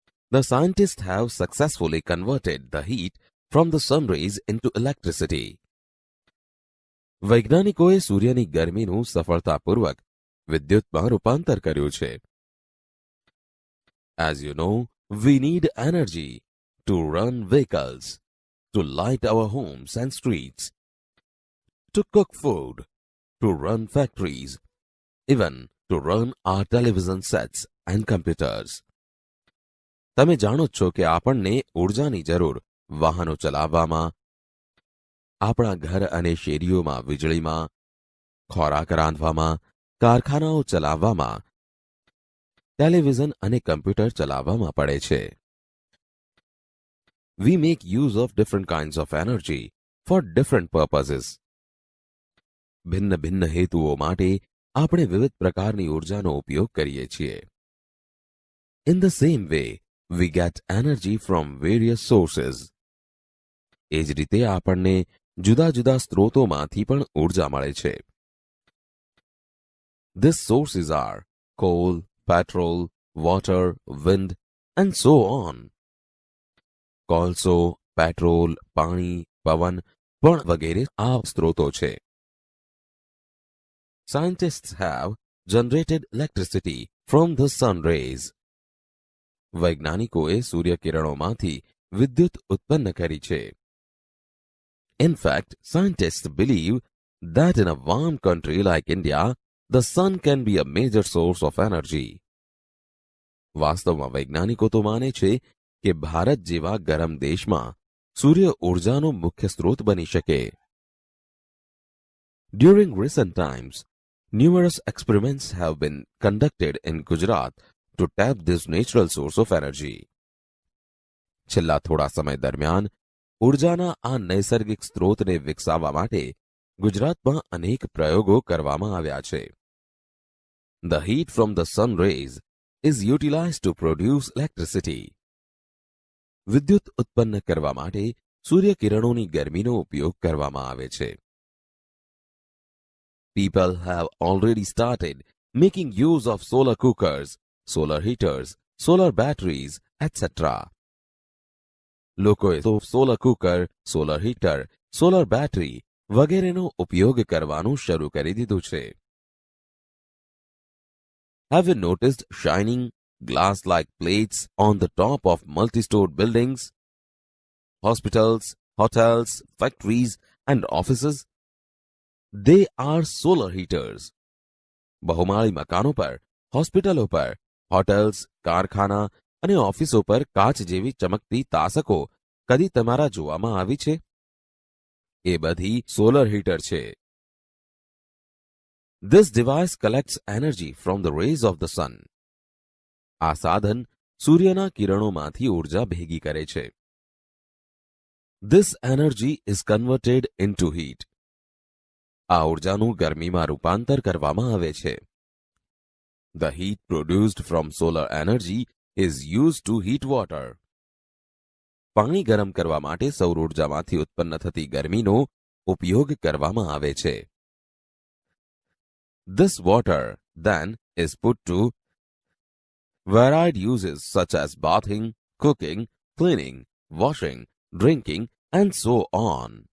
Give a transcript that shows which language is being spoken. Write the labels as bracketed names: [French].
[English] The scientists have successfully converted the heat from the sun rays into electricity. [Gujarati] વૈજ્ઞાનિકોએ સૂર્યની ગરમીનું સફળતાપૂર્વક વિદ્યુતમાં રૂપાંતર કર્યું છે. [English] As you know, we need energy to run vehicles, to light our homes and streets, to cook food, to run factories, even to run our television sets and computers. [Gujarati] તમે જાણો છો કે આપણને ઊર્જાની જરૂર વાહનો ચલાવવામાં, આપણા ઘર અને શેરીઓમાં વીજળીમાં, ખોરાક રાંધવામાં, કારખાનાઓ ચલાવવામાં, ટેલિવિઝન અને કમ્પ્યુટર ચલાવવામાં પડે છે. [English] We make use of different kinds of energy for different purposes. [Gujarati] ભિન્ન ભિન્ન હેતુઓ માટે આપણે વિવિધ પ્રકારની ઊર્જાનો ઉપયોગ કરીએ છીએ. [English] In the same way, we get energy from various sources. [Gujarati] એ જ રીતે આપણને જુદા જુદા સ્ત્રોતોમાંથી પણ ઊર્જા મળે છે. [English] These sources are coal, petrol, water, wind, and so on. [Gujarati] કોલસો, પેટ્રોલ, પાણી, પવન પણ વગેરે આ સ્ત્રોતો છે. [English] Scientists have generated electricity from the sun rays. [Gujarati] વૈજ્ઞાનિકોએ સૂર્યકિરણોમાંથી વિદ્યુત ઉત્પન્ન કરી છે. [English] In fact, scientists believe that in a warm country like India, the sun can be a major source of energy. [Gujarati] વાસ્તવમાં વૈજ્ઞાનિકો તો માને છે કે ભારત જેવા ગરમ દેશમાં સૂર્ય ઊર્જાનો મુખ્ય સ્ત્રોત બની શકે. [English] During recent times, numerous experiments have been conducted in Gujarat to tap this natural source of energy. [Gujarati] છેલ્લા થોડા સમય દરમિયાન ઊર્જાના આ નૈસર્ગિક સ્ત્રોતને વિકસાવવા માટે ગુજરાતમાં અનેક પ્રયોગો કરવામાં આવ્યા છે. [English] The heat from the sun rays is utilized to produce electricity. [Gujarati] વિદ્યુત ઉત્પન્ન કરવા માટે સૂર્યકિરણોની ગરમીનો ઉપયોગ કરવામાં આવે છે. [English] People have already started making use of solar cookers, solar heaters, solar batteries, etc. [Gujarati] લોકોએ તો solar cooker, solar heater, solar battery વગેરેનો ઉપયોગ કરવાનું શરૂ કરી દીધું છે. [English] Have you noticed shining glass-like plates on the top of multi-stored buildings, hospitals, hotels, factories, and offices? They are solar heaters. [Gujarati] બહુમાળી મકાનો પર, હોસ્પિટલો પર, હોટેલ્સ, કારખાના અને ઓફિસો પર કાચ જેવી ચમકતી તાસકો કદી તમારા જોવામાં આવી છે? એ બધી સોલર હીટર છે. [English] This device collects energy from the rays of the sun. [Gujarati] આ સાધન સૂર્યના કિરણોમાંથી ઊર્જા ભેગી કરે છે. [English] This energy is converted into heat. [Gujarati] આ ઊર્જાનું ગરમીમાં રૂપાંતર કરવામાં આવે છે. [English] The heat produced from solar energy is used to heat water. [Gujarati] પાણી ગરમ કરવા માટે સૌર ઊર્જામાંથી ઉત્પન્ન થતી ગરમીનો ઉપયોગ કરવામાં આવે છે. [English] This water then is put to varied uses such as bathing, cooking, cleaning, washing, drinking, and so on.